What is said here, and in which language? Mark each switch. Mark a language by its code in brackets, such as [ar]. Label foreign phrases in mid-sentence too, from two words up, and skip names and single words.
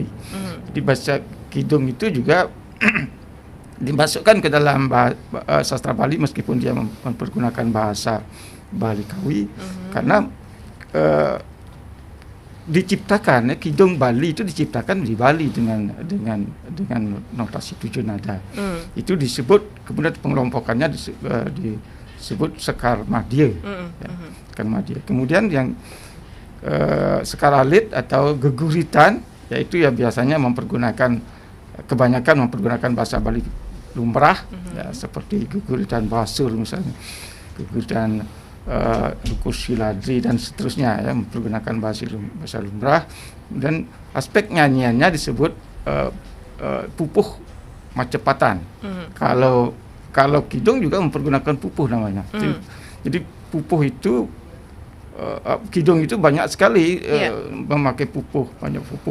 [id] Jadi bahasa kidung itu juga dimasukkan ke dalam sastra Bali meskipun dia mempergunakan bahasa Bali Kawi, karena diciptakan kidung Bali itu diciptakan di Bali dengan notasi 7 nada. Itu disebut, kemudian pengelompokannya disebut sekar madya. Sekar madya. Kemudian yang sekar alit atau geguritan, yaitu ya biasanya kebanyakan mempergunakan bahasa Bali lumrah, ya, seperti geguritan basur misalnya, geguritan Lukus Siladri dan seterusnya, ya, mempergunakan bahasa lumrah. Dan aspek nyanyiannya disebut pupuh macepatan. Kalau kidung juga mempergunakan pupuh namanya. Jadi pupuh itu kidung itu banyak sekali memakai pupuh, banyak pupuh.